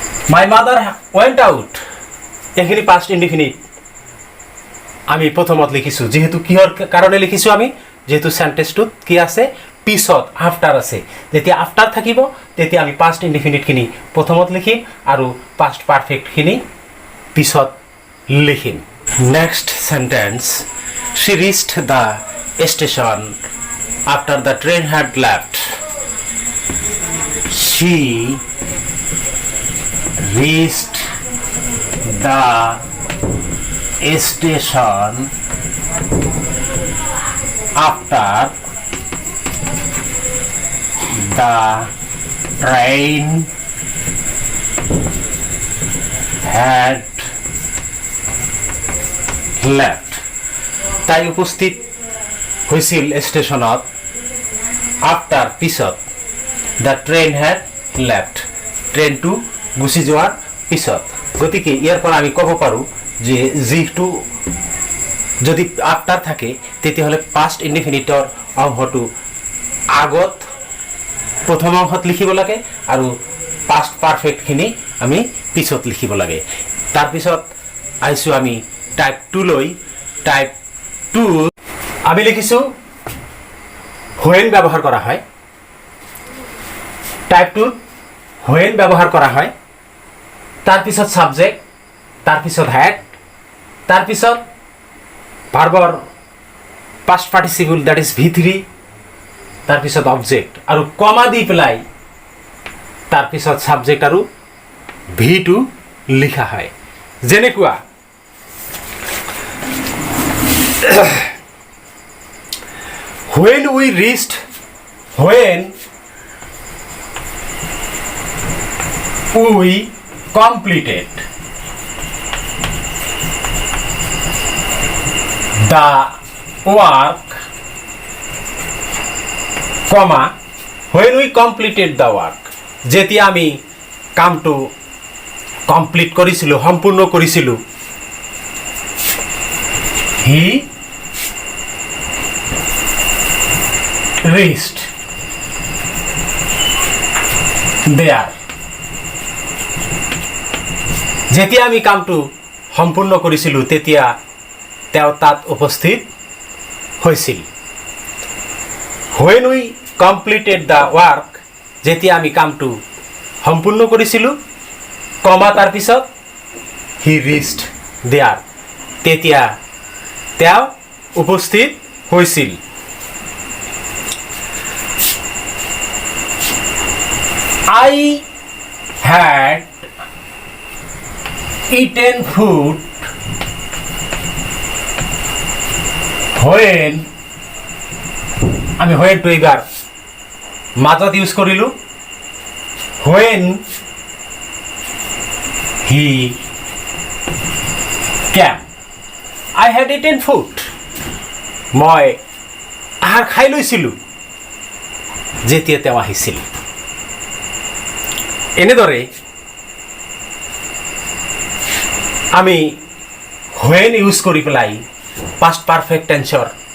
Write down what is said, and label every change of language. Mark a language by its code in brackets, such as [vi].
[en] My mother went out. [as] এইখিনি past indefinite আমি প্ৰথমত লিখিছোঁ। যেহেতু কিহৰ কাৰণে লিখিছোঁ আমি? যেহেতু সেন্টেন্সটোত কি আছে? পিছত আফটাৰ আছে। যেতিয়া আফটাৰ থাকিব তেতিয়া আমি পাষ্ট ইনডিফিনিটখিনি প্ৰথমত লিখিম আৰু পাষ্ট পাৰফেক্টখিনি পিছত লিখিম। [en] Next sentence, she reached the station after the train had left. She reached the station after the train had left. [as] তাই উপস্থিত হৈছিল ষ্টেচনত, আফটাৰ পিছত, [en] the train had left, [as] ট্ৰেইনটো গুচি যোৱাৰ পিছত। গতিকে ইয়াৰ পৰা আমি ক'ব পাৰোঁ যে যিটো যদি আফটাৰ থাকে তেতিয়াহ'লে পাষ্ট ইনডিফিনিটৰ অংশটো আগত প্ৰথম অংশত লিখিব লাগে আৰু পাষ্ট পাৰফেক্টখিনি আমি পিছত লিখিব লাগে। তাৰপিছত আহিছোঁ আমি টাইপ 2 লৈ। টাইপ 2 আমি লিখিছোঁ হোৱেন ব্যৱহাৰ কৰা হয়। টাইপ 2 হোৱেন ব্যৱহাৰ কৰা হয়, তাৰপিছত ছাবজেক্ট, তাৰপিছত হেড, তাৰপিছত ভাৰ্বৰ past participle that is V3, তাৰপিছত অবজেক্ট আৰু কমা দি পেলাই তাৰপিছত ছাবজেক্ট আৰু V2 লিখা হয়। যেনেকুৱা [en] when we reached, when we completed the work, comma, when we completed the work, [as] যেতিয়া আমি কামটো কমপ্লিট কৰিছিলোঁ, সম্পূৰ্ণ কৰিছিলোঁ, [en] he reached there. [as] যেতিয়া আমি কামটো সম্পূৰ্ণ কৰিছিলোঁ তেতিয়া তেওঁ তাত উপস্থিত হৈছিল। [en] when we completed the work, [as] যেতিয়া আমি কামটো সম্পূৰ্ণ কৰিছিলোঁ, কমা তাৰপিছত [en] he reached there, [as] তেতিয়া তেওঁ উপস্থিত হৈছিল। [en] I had eaten food when, [as] আমি when to এইবাৰ মাজত ইউজ কৰিলোঁ, [en] when he came. I had eaten food, [as] মই আহাৰ খাই লৈছিলোঁ যেতিয়া তেওঁ আহিছিল। এনেদৰে আমি when ইউজ কৰি পেলাই পাষ্ট পাৰফেক্ট টেন্সৰ